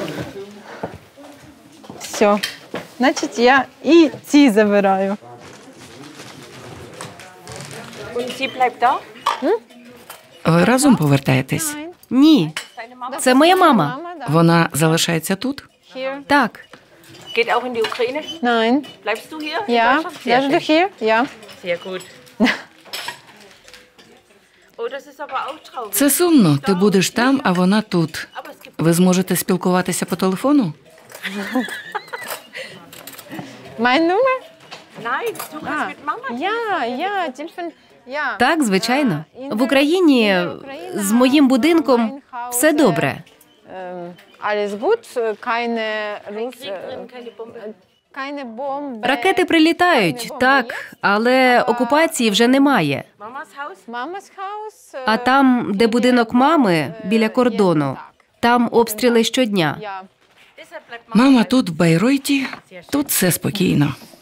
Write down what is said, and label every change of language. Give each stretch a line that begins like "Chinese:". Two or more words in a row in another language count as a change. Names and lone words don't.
Ukrainian: Все. Значить, я і ці забираю. Ви разом повертаєтесь? Ні. Це моя мама. Вона залишається тут? Так.
German: Geht auch in die Ukraine? Nein. Bleibst du hier? Ja, bleibst du hier? Ja. Sehr gut. Oh, das ist aber auch traurig.
Ukrainian: Це сумно. Ти будеш там, а вона тут. Ви зможете спілкуватися по телефону?
German: Mein Nummer? Nein, du kannst mit Mama. Ja, Telefon. Ja.
Ukrainian: Так, звичайно. В Україні з моїм будинком все добре.
German: Alles gut, keine Bombe.
Ukrainian: Ракети прилітають, так, але окупації вже немає.
German: Mama's Haus.
Ukrainian: А там, де будинок мами, біля кордону, там обстріли щодня. Мама тут, в Байройті, тут все спокійно.